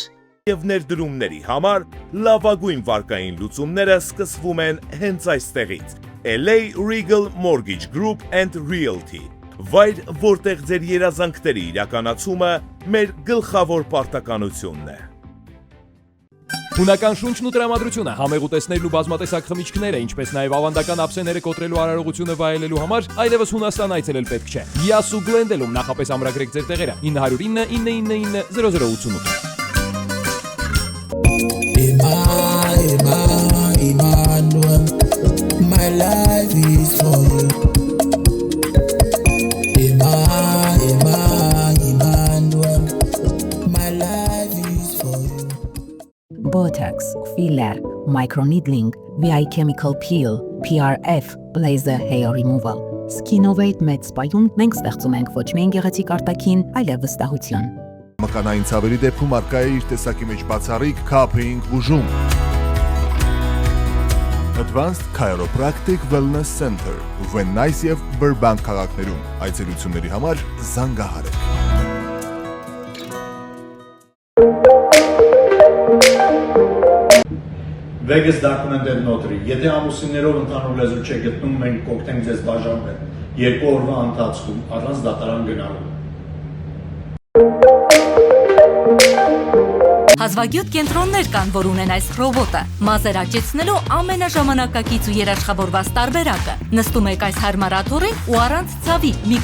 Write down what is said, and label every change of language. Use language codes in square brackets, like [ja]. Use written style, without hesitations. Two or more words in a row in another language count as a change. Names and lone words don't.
[hy] Եվ ներդրումների համար լավագույն վարկային լուծումները սկսվում են հենց այստեղից։ LA Regal Mortgage Group and Realty։ Վայր, որտեղ ձեր երազանքների իրականացումը մեր գլխավոր պարտականությունն է։ Հունական շունչն ու տրամադրությունը, համեղ ուտեստներն ու բազմատեսակ խմիչքները, ինչպես նաև ավանդական ափսեները կոտրելու արարողությունը վայելելու համար այլևս Հունաստան այցելել պետք չէ։ Յասու Գլենդելում նախապես ամրագրեք ձեր տեղերը 909 999 0088։ [en] Emmanuel, my life is for you. Emmanuel, my life is for you. Botox, filler, microneedling, VI chemical peel, PRF, laser hair removal. [hy] Skinovate Med Spa-ում մենք ստեղծում ենք ոչ միայն գեղեցիկ արտաքին, այլև վստահություն։ Մկանային ցավերի դեպքում արկա է իր տեսակի մեջ բացառիկ Cupping բուժում։ Advanced Chiropractic Wellness Center, Van Nuys եւ Burbank քաղաքներում։ Այցելությունների համար զանգահարեք։ Vegas documented notary։ Եթե ամուսիններով ընդհանուր լեզու չեք գտնում, մենք կօգնենք ձեզ բաժանվել 2 օրվա ընթացքում առանց դատարան գնալու։ Հազվագյուտ կենտրոններ կան, որ ունեն այս ռոբոտը։ Մազեր աճեցնելու ամենաժամանակակից ու երաշխավորված տարբերակը։ Նստում եք այս հարմար աթոռին ու առանց ցավի մի